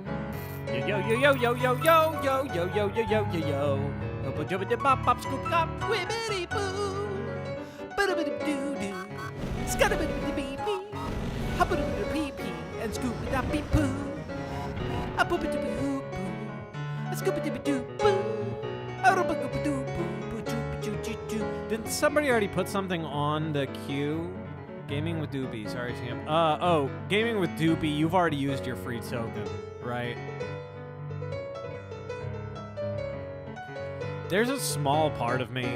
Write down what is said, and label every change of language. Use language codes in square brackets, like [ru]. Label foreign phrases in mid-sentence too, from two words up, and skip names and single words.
[en] Yo yo yo yo yo yo yo yo yo yo yo yo yo. Hubba jubba dip bop bop scoop cop wibbity boo. Bada doo doo. Scudda biddy bee bee. Hubba doo pee pee and scoop it up bee poo. A boop it doo boo. A scoop it doo boo. A rubba goop doo boo. Choo choo choo choo. Didn't somebody already put something on the queue? Gaming with Doopy, sorry Sam. Oh, Gaming with Doopy, you've already used your free token, right? There's a small part of me.